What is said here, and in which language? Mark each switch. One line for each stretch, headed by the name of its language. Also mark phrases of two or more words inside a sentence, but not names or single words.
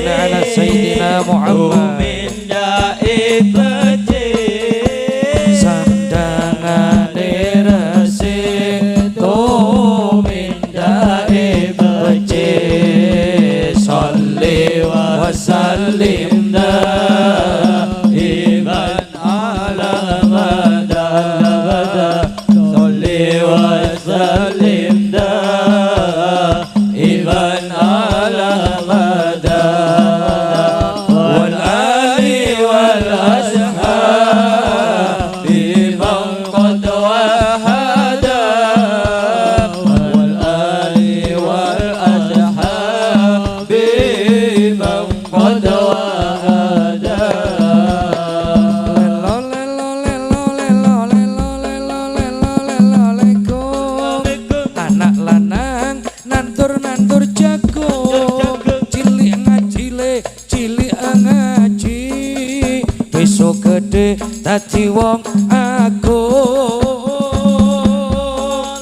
Arabic: على سيدنا محمد.
Javanese: Sandangane resik tumindae becik.
Arabic: صل وسلم دائما على أبدا. صل وسلم دائما على أبدا. والآل والأصحاب بمن قد وحدا. والآل والأصحاب بمن قد وحدا.
Javanese: Anak lanang nandur jago, cilik ngajile cilik ngaji, besok gede dadi wong agung.